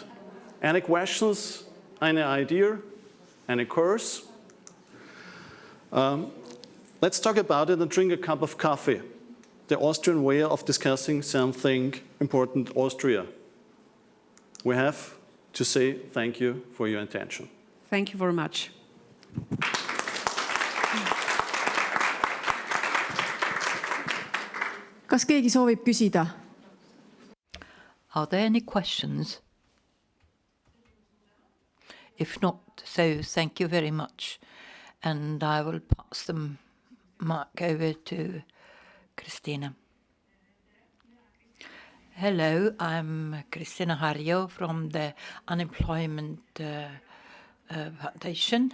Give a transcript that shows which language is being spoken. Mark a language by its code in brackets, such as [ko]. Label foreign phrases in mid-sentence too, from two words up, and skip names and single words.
[en] Any questions? Any idea? Any course? Let's talk about it and drink a cup of coffee. The Austrian way of discussing something important, Austria. We have to say thank you for your attention. Thank you very much. [et] kas keegi soovib küsida? [en] Are there any questions? If not, so thank you very much. And I will pass the mic over to Kristina. Hello, I'm Kristina Harjo from the Unemployment Foundation.